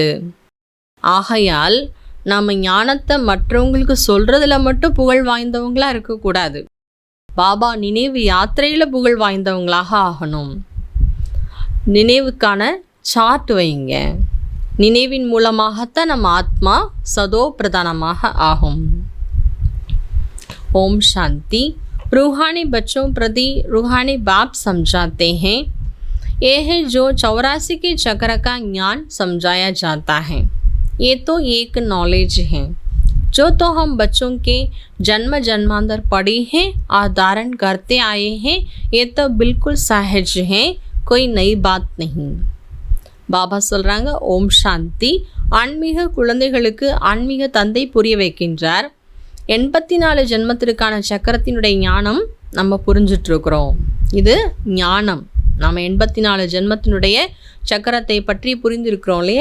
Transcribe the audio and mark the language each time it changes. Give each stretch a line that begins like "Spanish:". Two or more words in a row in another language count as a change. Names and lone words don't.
Tamil: ஆகையால் நாம் ஞானத்தை மற்றவங்களுக்கு சொல்கிறதுல மட்டும் புகழ் வாய்ந்தவங்களாக இருக்கக்கூடாது, பாபா நினைவு யாத்திரையில் புகழ் வாய்ந்தவங்களாக ஆகணும். நினைவுக்கான சார்ட் வைங்க. நினைவின் மூலமாகத்தான் நம்ம ஆத்மா சதோ பிரதானமாக ஆகும்.
Hindi: ओम शांति. रूहानी बच्चों प्रति रूहानी बाप समझाते हैं, यह है जो 84 के चक्र का ज्ञान समझाया जाता है। ये तो एक नॉलेज है जो तो हम बच्चों के जन्म जन्मांतर पढ़े हैं और धारण करते आए हैं। ये तो बिल्कुल सहज है, कोई नई बात नहीं।
Tamil: பாபா சொல்கிறாங்க,
Hindi: ओम शांति.
Tamil: ஆன்மீக குழந்தைகளுக்கு ஆன்மீக தந்தை புரிய வைக்கின்றார். 84 ஜென்மத்திற்கான சக்கரத்தினுடைய ஞானம் நம்ம புரிஞ்சிட்ருக்குறோம். இது ஞானம். நம்ம 84 ஜென்மத்தினுடைய சக்கரத்தை பற்றி புரிந்திருக்கிறோம் இல்லையா?